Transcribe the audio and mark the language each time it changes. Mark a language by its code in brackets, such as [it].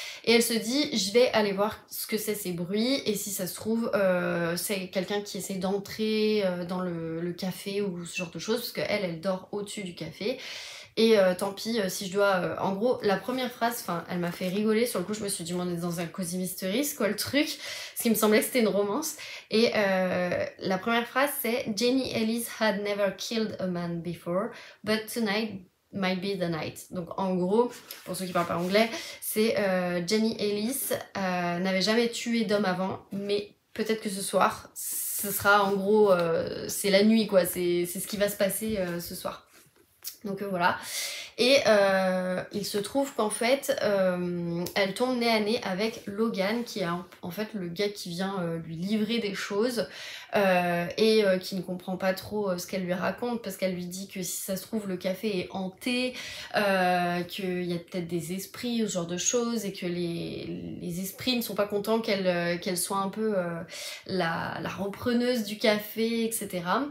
[fr] Et elle se dit, je vais aller voir ce que c'est ces bruits, et si ça se trouve, c'est quelqu'un qui essaie d'entrer dans le café ou ce genre de choses, parce qu'elle, elle dort au-dessus du café. Et tant pis si je dois... en gros, la première phrase, elle m'a fait rigoler. Sur le coup, je me suis dit, on est dans un Cozy Mystery, c'est quoi le truc? Parce qu'il me semblait que c'était une romance. Et la première phrase, c'est [en] Jenny Ellis had never killed a man before, but tonight might be the night. [fr] Donc en gros, pour ceux qui parlent pas anglais, c'est Jenny Ellis n'avait jamais tué d'homme avant, mais peut-être que ce soir, ce sera en gros, c'est la nuit quoi, c'est ce qui va se passer ce soir. Donc voilà. Et il se trouve qu'en fait, elle tombe nez à nez avec Logan, qui est en fait le gars qui vient lui livrer des choses et qui ne comprend pas trop ce qu'elle lui raconte, parce qu'elle lui dit que si ça se trouve, le café est hanté, qu'il y a peut-être des esprits ou ce genre de choses, et que les esprits ne sont pas contents qu'elle soit un peu la repreneuse du café, etc.